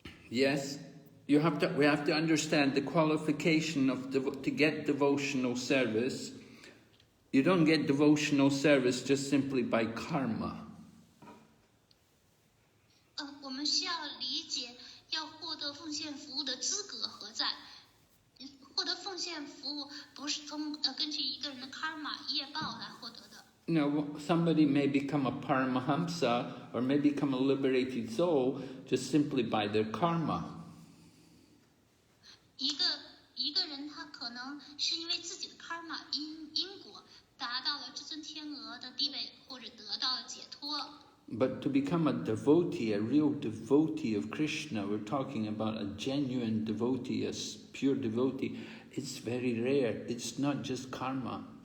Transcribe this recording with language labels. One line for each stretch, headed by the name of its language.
English: Yes, we have to understand the qualification of to get devotional service. You don't get devotional service just simply by karma.
Chinese: 我们需要理解，要获得奉献服务的资格何在？获得奉献服务不是根据一个人的 karma 业报来获得的。
English: Somebody may become a Paramahamsa or may become a liberated soul just simply by their karma.
Chinese: 一个人他可能是因为自己的 karma 因果达到了至尊天鹅的地位，或者得到了解脱。
English: But to become a devotee, a real devotee of Krishna, we're talking about a genuine devotee, a pure devotee, it's very rare. It's not just karma.